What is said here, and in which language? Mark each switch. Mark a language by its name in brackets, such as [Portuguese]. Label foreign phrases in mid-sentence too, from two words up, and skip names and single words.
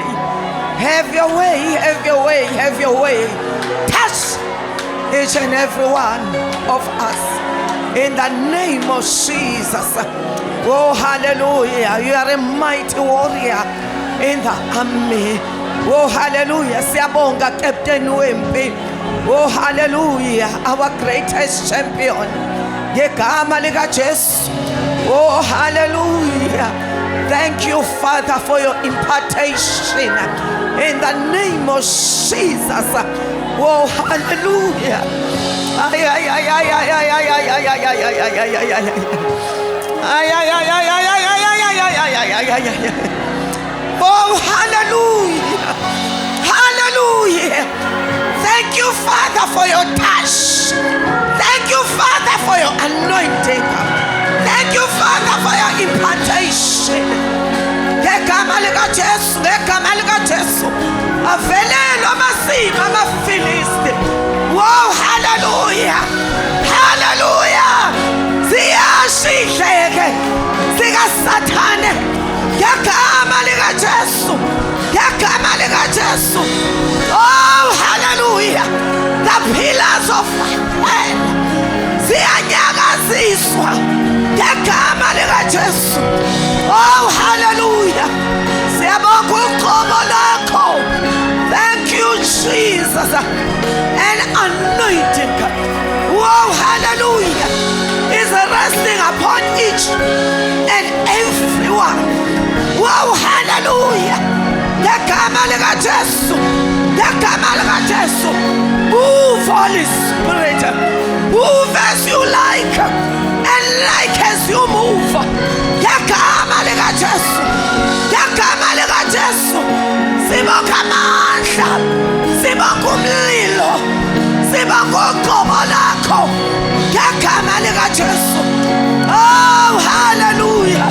[English] Have your way, have your way, have your way. Touch each and every one of us in the name of Jesus. Oh, hallelujah. You are a mighty warrior in the army. Oh, hallelujah. [Zulu] Siyabonga Captain Wempi. [English] Oh, hallelujah. Our greatest champion. [Zulu] Ngegama lika Jesu. [English] Oh, hallelujah. Thank you, Father, for your impartation in the name of Jesus. Oh, hallelujah. Ay, ay, ay, ay, ay, ay, ay, ay, ay, ay, ay, ay, ay, ay, ay, ay. Ay, ay, ay, ay, ay, ay, ay, ay, ay, ay, ay, ay, ay, ay. Oh, hallelujah. Hallelujah. Thank you, Father, for your touch. Thank you, Father, for your anointing. Thank you, Father, for your impartation. [Zulu] Ngegama lika Jesu, ngegama lika Jesu. Avelelo masimo amaFilisti. [English] Wow, hallelujah. Hallelujah. [Zulu] Ziyashidleke zikaSathane. Ngegama lika Jesu. Ngegama lika Jesu. [English] Oh, hallelujah. The pillars of hell [Zulu] ziyanyakaziswa ngegama lika Jesu. [English] Oh, hallelujah. [Zulu] Siyabonga uqobo lakho. [English] Thank you, Jesus. An anointing. Oh, hallelujah. Is resting upon each and everyone. Oh, hallelujah. [Zulu] Ngegama lika Jesu. Ngegama lika Jesu. [English] Move, Holy Spirit. Move as you like and like as you move. [Zulu] Ngegama lika Jesu. Ngegama lika Jesu. Sibonga amandla. Sibonga umlilo. Sibonga uqobo lakho. ngegama likaJesu. [English] Oh hallelujah.